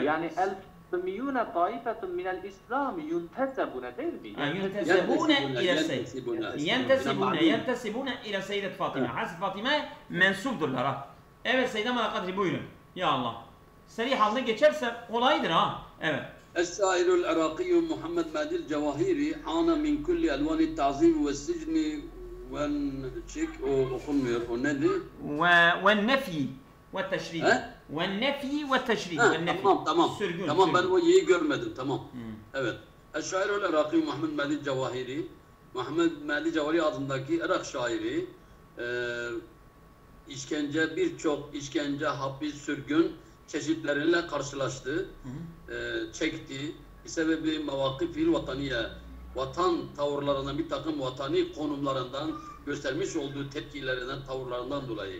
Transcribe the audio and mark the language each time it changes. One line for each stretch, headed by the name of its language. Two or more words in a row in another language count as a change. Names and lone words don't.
Arabic: يعني الفاطميون طائفة من الإسلام ينتسبون
Turkish: değil mi?
Arabic: ينتسبون إلى السيدة فاطمة.
Turkish: Hazreti Fatıma'ya mensupdurlar ha. Evet Seyyide Malakadri buyurun.
Arabic: يا الله.
Turkish: Seri halde geçerse kolaydır ha. Evet.
Arabic: الشاعر العراقي محمد مهدي الجواهري عانى من كل ألوان التعذيب والسجن والشيك وخمر ونادي والنفي والتشريد والنفي والتشريد
Turkish: tamam ben o yeyi görmedim tamam. Evet.
Arabic: الشاعر العراقي محمد مهدي الجواهري
Turkish: Muhammed Mehdi Cevahiri adındaki Irak şairi birçok işkence, hapis, sürgün çeşitleriyle karşılaştı, çekti. Bir sebebi mevakif-i vataniye, vatan tavırlarından, bir takım vatani konumlarından göstermiş olduğu tepkilerinden, tavırlarından dolayı.